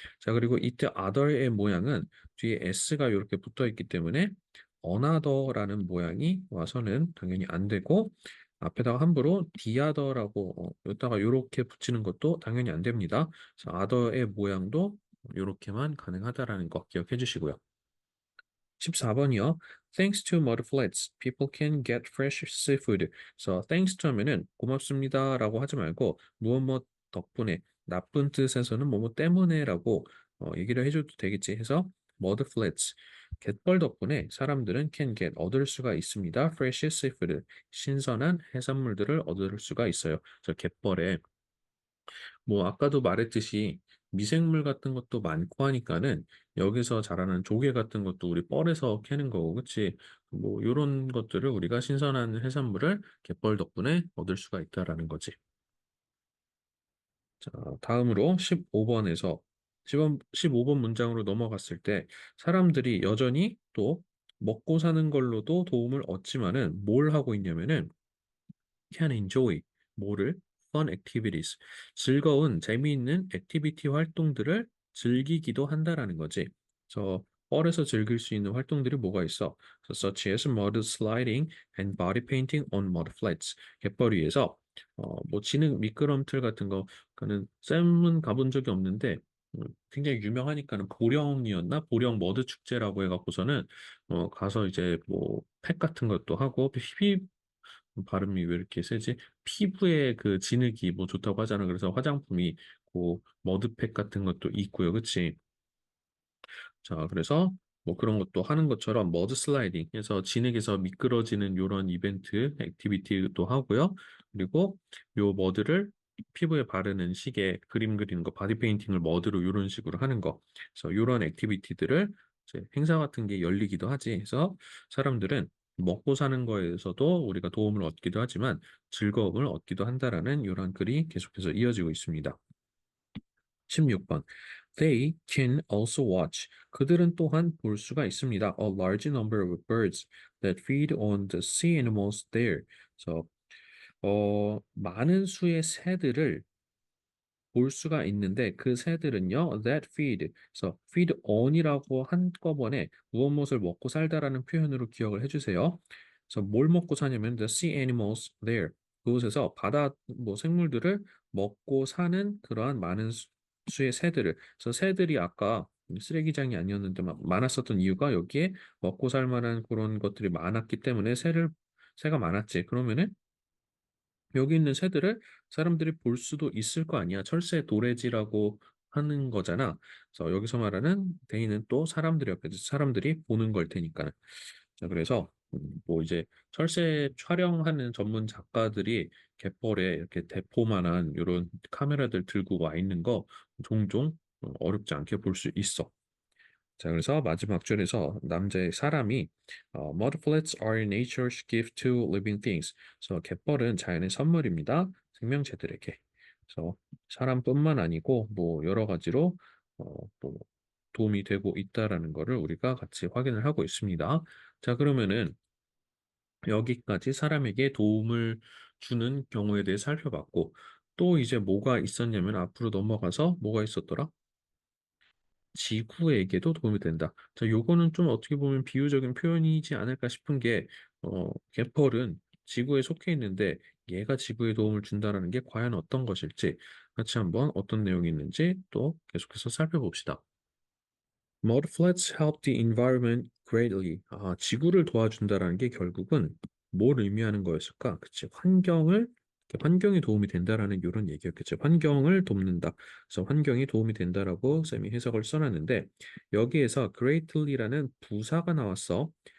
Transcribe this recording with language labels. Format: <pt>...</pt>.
<ko>자, 그리고 이때 other의 모양은 뒤에 s가 이렇게 붙어 있기 때문에 another라는 모양이 와서는 당연히 안 되고 앞에다가 함부로 the other라고 여기다가 이렇게 붙이는 것도 당연히 안 됩니다. 그래서 other의 모양도 이렇게만 가능하다라는 거 기억해 주시고요. 14번이요.</ko> <en>Thanks to mud floods, people can get fresh seafood.</en> <ko>그래서 thanks to 하면은 고맙습니다라고 하지 말고 무엇 뭐 덕분에 나쁜 뜻에서는 뭐뭐 때문에라고 얘기를 해줘도 되겠지 해서 mud floods 갯벌 덕분에 사람들은</ko> <en>can get</en> <ko>얻을 수가 있습니다.</ko> <en>fresh seafood</en> <ko>신선한 해산물들을 얻을 수가 있어요. 그래서 갯벌에 뭐 아까도 말했듯이 미생물 같은 것도 많고 하니까는 여기서 자라는 조개 같은 것도 우리 뻘에서 캐는 거고, 그치? 뭐 요런 것들을 우리가 신선한 해산물을 갯벌 덕분에 얻을 수가 있다라는 거지. 자, 다음으로 15번에서 15번 문장으로 넘어갔을 때 사람들이 여전히 또 먹고 사는 걸로도 도움을 얻지만은 뭘 하고 있냐면은</ko> <en>can enjoy</en> <ko>뭐를</ko> <en>fun activities</en> <ko>즐거운 재미있는 액티비티 활동들을 즐기기도 한다라는 거지. 그래서 뻘에서 즐길 수 있는 활동들이 뭐가 있어?</ko> <en>such as mud sliding and body painting on mud flats.</en> <ko>갯벌 위에서 뭐 진흙 미끄럼틀 같은 거 그는 쌤은 가본 적이 없는데 굉장히 유명하니까는 보령이었나? 보령 머드 축제라고 해갖고서는 가서 이제 뭐 팩 같은 것도 하고 발음이 왜 이렇게 세지? 피부에 그 진흙이 뭐 좋다고 하잖아. 그래서 화장품이 그 머드팩 같은 것도 있고요. 그치? 자, 그래서 뭐 그런 것도 하는 것처럼 머드 슬라이딩 해서 진흙에서 미끄러지는 요런 이벤트, 액티비티도 하고요. 그리고 요 머드를 피부에 바르는 시계, 그림 그리는 거, 바디 페인팅을 머드로 요런 식으로 하는 거. 그래서 요런 액티비티들을 이제 행사 같은 게 열리기도 하지. 그래서 사람들은 먹고 사는 거에서도 우리가 도움을 얻기도 하지만 즐거움을 얻기도 한다라는 요런 글이 계속해서 이어지고 있습니다.</ko> <en>16번. They can also watch.</en> <ko>그들은 또한 볼 수가 있습니다.</ko> <en>A large number of birds that feed on the sea animals there.</en> <ko>그래서 많은 수의 새들을 볼 수가 있는데 그 새들은요</ko> <en>that feed</en> <ko>그래서 feed on이라고 한꺼번에 무엇을 먹고 살다라는 표현으로 기억을 해주세요. 그래서 뭘 먹고 사냐면</ko> <en>the sea animals there</en> <ko>그곳에서 바다 뭐 생물들을 먹고 사는 그러한 많은 수의 새들을 그래서 새들이 아까 쓰레기장이 아니었는데 많았었던 이유가 여기에 먹고 살 만한 그런 것들이 많았기 때문에 새가 많았지. 그러면은 여기 있는 새들을 사람들이 볼 수도 있을 거 아니야. 철새 도래지라고 하는 거잖아. 그래서 여기서 말하는 데이는 또 사람들이 옆에서 사람들이 보는 걸 테니까. 자, 그래서 뭐 이제 철새 촬영하는 전문 작가들이 갯벌에 이렇게 대포만한 이런 카메라들 들고 와 있는 거 종종 어렵지 않게 볼 수 있어. 자, 그래서 마지막 줄에서 남자의 사람이</ko> <en>mud flats are nature's gift to living things.</en> <ko>그래서 갯벌은 자연의 선물입니다. 생명체들에게. 그래서 사람뿐만 아니고 뭐 여러 가지로 뭐 도움이 되고 있다라는 거를 우리가 같이 확인을 하고 있습니다. 자, 그러면은 여기까지 사람에게 도움을 주는 경우에 대해 살펴봤고 또 이제 뭐가 있었냐면 앞으로 넘어가서 뭐가 있었더라? 지구에게도 도움이 된다. 자, 요거는 좀 어떻게 보면 비유적인 표현이지 않을까 싶은 게, 갯벌은 지구에 속해 있는데 얘가 지구에 도움을 준다라는 게 과연 어떤 것일지 같이 한번 어떤 내용이 있는지 또 계속해서 살펴봅시다.</ko> <en>Mud floods help the environment greatly.</en> <ko>지구를 도와준다라는 게 결국은 뭘 의미하는 거였을까? 그치, 환경에 도움이 된다라는 이런 얘기였겠죠. 환경을 돕는다. 그래서 환경이 도움이 된다라고 쌤이 해석을 써놨는데 여기에서 greatly라는 부사가 나왔어.</ko>